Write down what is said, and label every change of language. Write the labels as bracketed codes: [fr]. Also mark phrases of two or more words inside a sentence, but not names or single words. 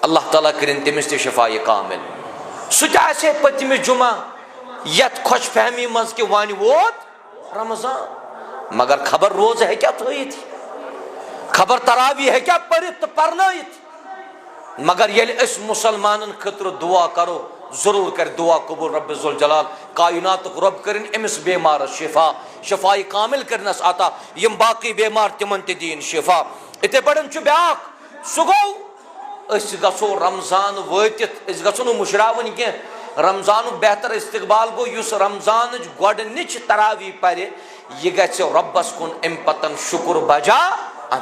[ks] اللہ تعالیٰ کٔرِنۍ تٔمِس تہِ شفایہِ کامل. سُہ تہِ آسہِ پٔتمہِ جمعہ یتھ خۄش فہمی منٛز کہ وۄنۍ ووت رمضان، مگر خبر روزٕ ہیٚکیٛاہ تھٲیِتھ، خبر تراوی ہیٚکیٛاہ پٔرِتھ تہٕ پرنٲیِتھ. مگر ییٚلہِ أسۍ مُسلمانن خٲطرٕ دعا کرو ضرور کر دعا قبول رب ذوالجلال. کائناتُک رب کٔرِنۍ أمِس بیمارس شفا، شفائی کامل کرنس عطا، یم باقی بیمار تمن تہِ دِیِن شفا. اِتھے پٲٹھۍ چھُ بیاکھ، سُہ گوٚو أسۍ گژھو رمضان وٲتِتھ، أسۍ گژھو نہٕ مُشراوٕنۍ کینٛہہ. رمضانُک بہتر استقبال گوٚو یُس رمضانٕچ گۄڈنِچ تراوی پرِ یہِ گژھِ رۄبس کُن امہِ پتن شُکر بجا ان.